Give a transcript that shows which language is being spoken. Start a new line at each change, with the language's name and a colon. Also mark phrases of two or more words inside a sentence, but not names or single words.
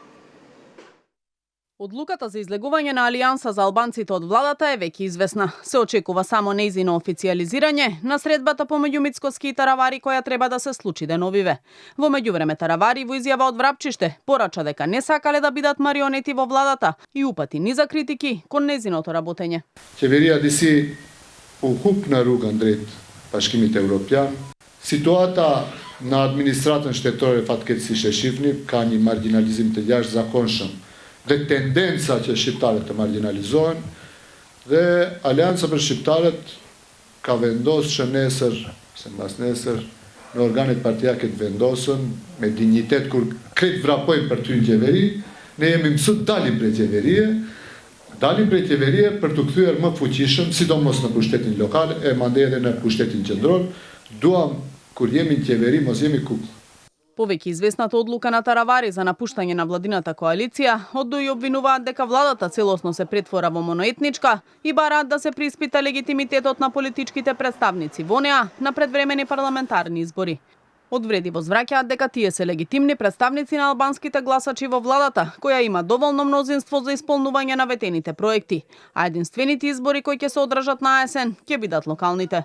Macedonian: Одлуката за излегување на Алијанса за албанците од владата е веќе известна. Се очекува само нејзино официјализирање на средбата помеѓу Мицкоски и Таравари која треба да се случи деновиве. Во меѓувреме Таравари во изјава од Врапчиште порача дека не сакале да бидат марионети во владата и упати низа критики кон нејзиното работење.
Albanian: Qeveria disi u hup në rrugën drejt bashkimit evropian. Situata në administratën shtetërore fatkeqësisht e shifni ka një marginalizim të jashtëzakonshëm dhe tendenca që shqiptarët të marginalizohen dhe Aleanca për shqiptarët ka vendosur që nesër, se mbas nesër, në organet partijake të vendosën me dignitet kur kretë vrapojnë për ty në qeveri, ne jemi mësut dalim prej qeverie për të kthyer më fuqishëm, sidomos në pushtetin lokal e mandej edhe në pushtetin qendror. Duam kur jemi në qeveri mos jemi kukë.
Macedonian: Повеќе известната одлука на Таравари за напуштање на владината коалиција, од ДУИ обвинуваат дека владата целосно се претвора во моноетничка и бараат да се приспита легитимитетот на политичките представници во неа на предвремени парламентарни избори. Од вреди возвраќаат дека тие се легитимни представници на албанските гласачи во владата, која има доволно мнозинство за исполнување на ветените проекти, а единствените избори кои ќе се одржат на есен ќе бидат локалните.